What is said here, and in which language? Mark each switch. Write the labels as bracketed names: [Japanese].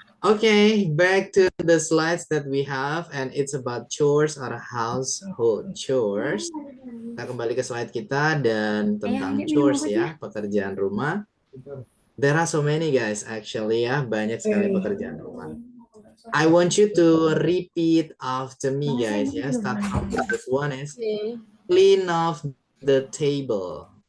[English] Okay, back to the slides that we have, and it's about chores or household chores. [Indonesian] Kita kembali ke slide kita dan tentang chores ya, pekerjaan rumah. [English] There are so many guys actually ya, [Indonesian] banyak sekali pekerjaan rumah. [English] I want you to repeat after me guys ya. Start from the first one is clean off the table.